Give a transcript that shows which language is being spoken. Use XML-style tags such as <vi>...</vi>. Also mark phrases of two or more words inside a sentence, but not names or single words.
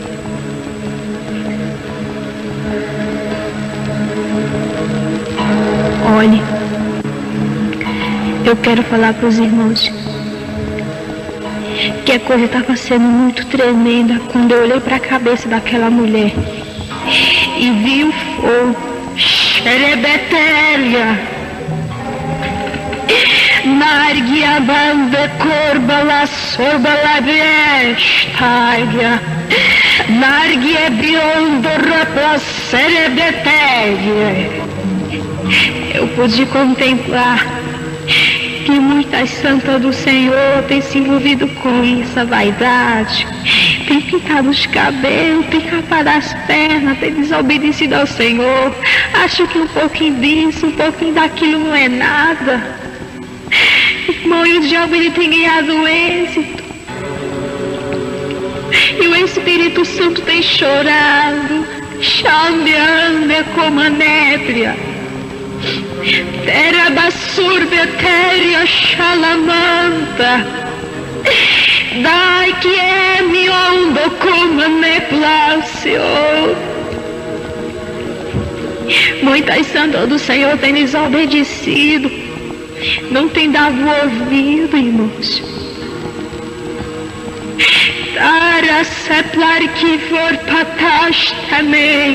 <pt>Olhe, eu quero falar para os irmãos que a coisa estava sendo muito tremenda quando eu olhei para a cabeça daquela mulher e vi o fogo, xerebetélia, narguia banda corba la sorba la bestária, narguia biondo rapla xerebetélia. Eu pude contemplar que muitas santas do Senhor têm se envolvido com isso, a vaidade, tem pintado os cabelos, tem capado as pernas, tem desobedecido ao Senhor, acho que um pouquinho disso, um pouquinho daquilo não é nada. Irmão, e o diabo ele tem ganhado o êxito, e o Espírito Santo tem chorado, chambeando como a nébria. Terra basurbe, terra chalamanta, dai que é mi ondo como me place. Muitas santas do Senhor têm desobedecido, não têm dado ouvido, irmãos. Para seplar que for patash também.</pt>